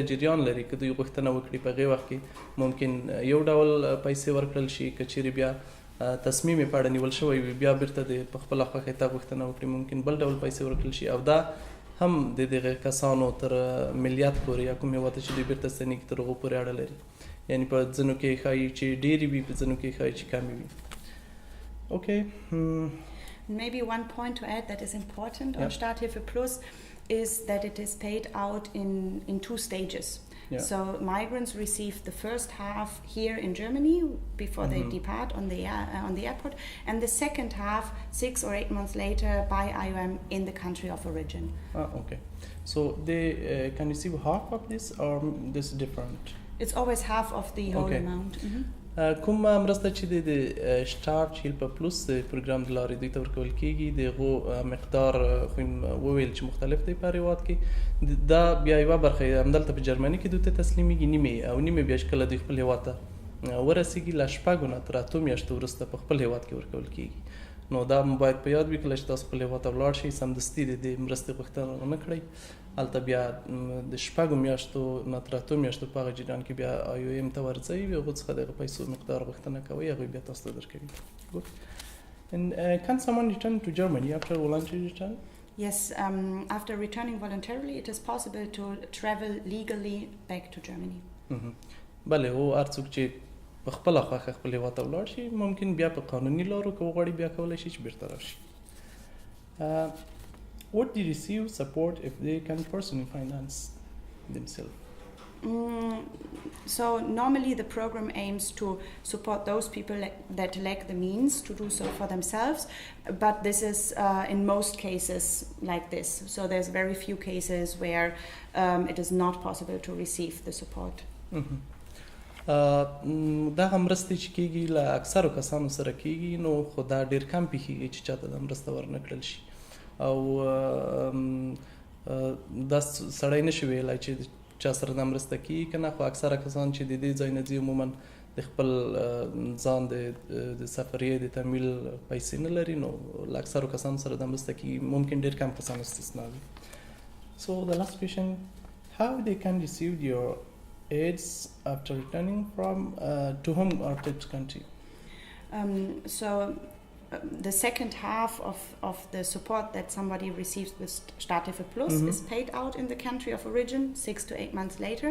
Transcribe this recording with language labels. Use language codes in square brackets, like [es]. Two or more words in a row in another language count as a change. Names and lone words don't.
[ps] جریان لري که دوی غوښتنه وکړي په هغې وخت کې ممکن یو ډول پیسې ورکړل شي که چیرې بیا تصمیم یې په اړه نیول شوی وي بیا بیرته د په خپله خوښۍ تا غوښتنه وکړي ممکن بل ډول پیسې ورکړل شي او دا هم د دغه کسانو تر ملیت پورې یا کوم هېواد ته چې دوی بیرته ستنېږي تر هغو پورې اړه لري یعنې په ځینو کې ښایي چې ډېرې وي په ځینو کې ښایي چې کمې وي اوکې [en] Maybe one point to add that is important on Starthilfe Plus is that it is paid out in 2 stages. Yeah. So migrants receive the first half here in Germany before they depart on the airport, and the second half 6 or 8 months later by IOM in the country of origin. Okay. So they can receive half of this, or this is different? It's always half of the whole amount. [ps] کوم مرسته چې د Starthilfe Plus د پروګرام د لارې دوی ته ورکول کیږي د هغو مقدار خو وویل چې مختلف دی په هر هېواد کې دا بیا یوه برخه همدلته په جرمني کې دوی ته تسلیمیږي نیمې او نیمې بیا چې کله دوی خپل هېواد ته ورسیږي له 6 نه تر 8 میاشتو وروسته په خپل هېواد کې ورکول کیږي نو دا باید په یاد وي کله چې تاسو خپل هېواد ته ولاړ شئ سمدستي د دې مرستې غوښتنه ونه کړئ هلته بیا د 6 میاشتو نه تر 8 میاشتو په هغه جریان کې بیا IOM ته ورځئ هغو څخه د هغه پیسو مقدار غوښتنه کوئ هغوی بیا تاسو ته درکوي Good. [en] And can someone return to Germany after voluntary return? Yes, after returning voluntarily it is possible to travel legally back to Germany. [ps] بله هو هر څوک چې په خپله خوښه خپل هېواد ته ولاړ شي ممکن بیا په قانوني لارو که وغواړي بیا کولی شي چې بیرته راشي [en] Would they receive support if they can personally finance themselves? So normally the program aims to support those people that lack the means to do so for themselves, but this is in most cases like this. So there's very few cases where it is not possible to receive the support. [ps] دغه مرستې چې کیږي له اکثرو کسانو سره کیږي نو خو دا ډېر کم پیښیږي چې چاته دا مرسته ورنه کړل شي او دا سړی نشي ویلی چې چا سره دا مرسته کیږي که نه خو اکثره کسان چې د دې ځای نه ځي عموما د خپل ځان د سفریې د تمویل پیسې نه لري نو له اکثرو کسانو سره دا مرسته کیږي ممکن ډېر کم کسان استثنا وي [en] So the last question, how they can receive your aids after returning from to home or to country? The second half of the support that somebody receives with Starthilfe Plus is paid out in the country of origin 6 to 8 months later.